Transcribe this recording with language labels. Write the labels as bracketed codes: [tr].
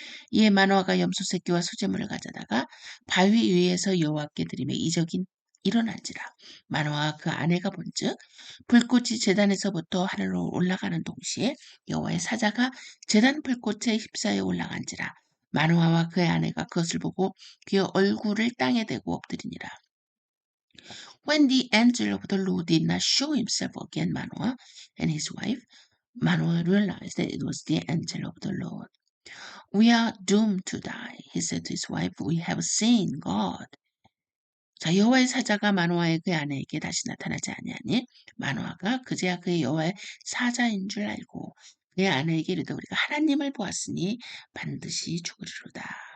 [ko] 이에 마노아가 염소 새끼와 수제물을 가져다가 바위 위에서 여호와께 드리며 이적이 일어난지라. 마노아와 그 아내가 본즉 불꽃이 제단에서부터 하늘로 올라가는 동시에 여호와의 사자가 제단 불꽃에 휩싸여 올라간지라. 마노아와 그의 아내가 그것을 보고 그의 얼굴을 땅에 대고 엎드리니라. [en] When the angel of the Lord did not show himself again, Manoah and his wife, Manoah realized that it was the angel of the Lord. We are doomed to die, he said to his wife. We have seen God. [ko] 자, 여호와의 사자가 마노아의 그 아내에게 다시 나타나지 아니하니 마노아가 그제야 그의 여호와의 사자인 줄 알고 그의 아내에게 이르되 우리가 하나님을 보았으니 반드시 죽으리로다.